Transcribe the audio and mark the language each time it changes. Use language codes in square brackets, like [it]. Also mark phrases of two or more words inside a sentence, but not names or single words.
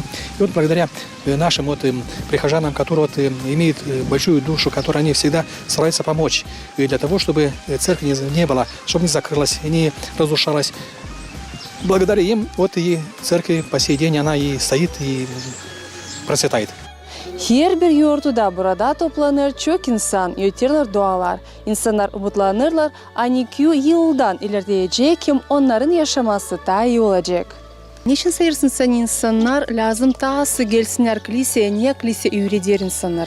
[ru] И вот благодаря нашим вот прихожанам, которые вот имеют большую душу, которые они всегда стараются помочь для того, чтобы церковь не была, чтобы не закрылась, не разрушалась. Благодаря им вот и церковь по сей день она и стоит и процветает. [gag] Her bir yurtuda burada toplanır çok insan, öterler dualar. İnsanlar umutlanırlar, 12 yıldan ilerleyecek, kim onların yaşaması daha iyi olacak. Niçin sayırsın sen insanlar lazım tası gelsinler kiliseye, niye kilise üyredir insanları?